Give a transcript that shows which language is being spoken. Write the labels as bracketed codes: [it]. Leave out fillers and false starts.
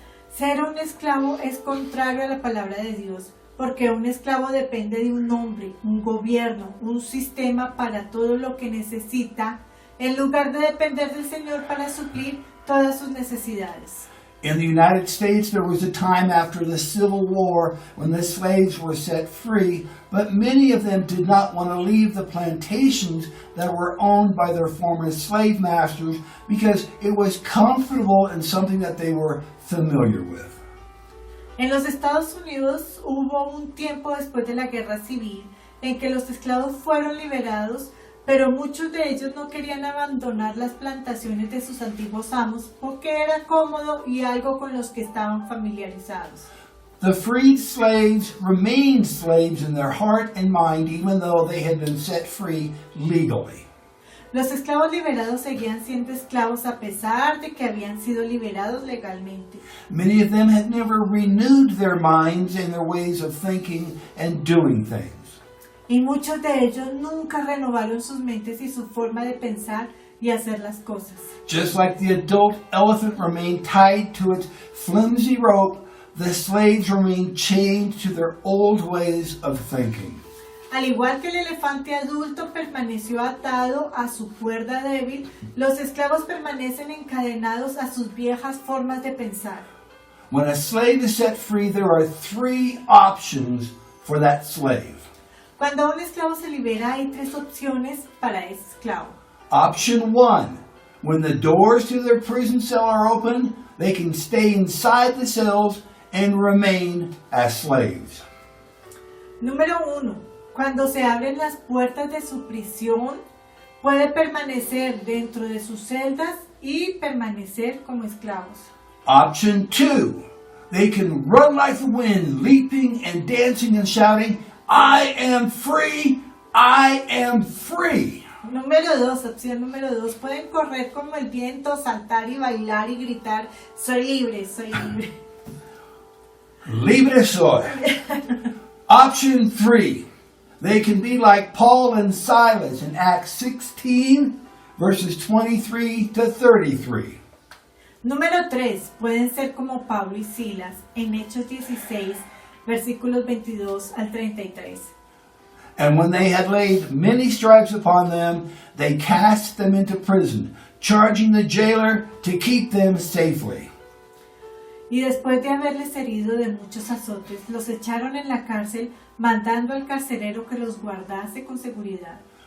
[es] Ser un esclavo es contrario a la palabra de Dios, porque un esclavo depende de un hombre, un gobierno, un sistema para todo lo que necesita, en lugar de depender del Señor para suplir todas sus necesidades. [en] In the United States, there was a time after the Civil War when the slaves were set free, but many of them did not want to leave the plantations that were owned by their former slave masters because it was comfortable and something that they were familiar with. [es] En los Estados Unidos hubo un tiempo después de la Guerra Civil en que los esclavos fueron liberados, pero muchos de ellos no querían abandonar las plantaciones de sus antiguos amos porque era cómodo y algo con los que estaban familiarizados. [en] The freed slaves remained slaves in their heart and mind, even though they had been set free legally. [es] Los esclavos liberados seguían siendo esclavos a pesar de que habían sido liberados legalmente. [en] Many of them had never renewed their minds and their ways of thinking and doing things. [es] Y muchos de ellos nunca renovaron sus mentes y su forma de pensar y hacer las cosas. [en] Just like the adult elephant remained tied to its flimsy rope, the slaves remained chained to their old ways of thinking. [es] Al igual que el elefante adulto permaneció atado a su cuerda débil, los esclavos permanecen encadenados a sus viejas formas de pensar. [en] When a slave is set free, there are 3 options for that slave. [es] Cuando un esclavo se libera, hay 3 opciones para ese esclavo. [en] Option 1, when the doors to their prison cell are open, they can stay inside the cells and remain as slaves. [es] Número 1. Cuando se abren las puertas de su prisión, puede permanecer dentro de sus celdas y permanecer como esclavos. [en] Option 2, they can run like the wind, leaping and dancing and shouting, I am free, I am free. [es] Número 2, opción número 2, pueden correr como el viento, saltar y bailar y gritar, soy libre, soy libre. Libre soy. [en] Option 3, they can be like Paul and Silas in Acts 16, verses 23 to 33. [es] Número 3, pueden ser como Pablo y Silas en Hechos 16, versículos 22 al 33. [en] And when they had laid many stripes upon them, they cast them into prison, charging the jailer to keep them safely. [es] Y después de haberles herido de muchos azotes, los echaron en la cárcel, mandando al carcelero que los guardase con seguridad.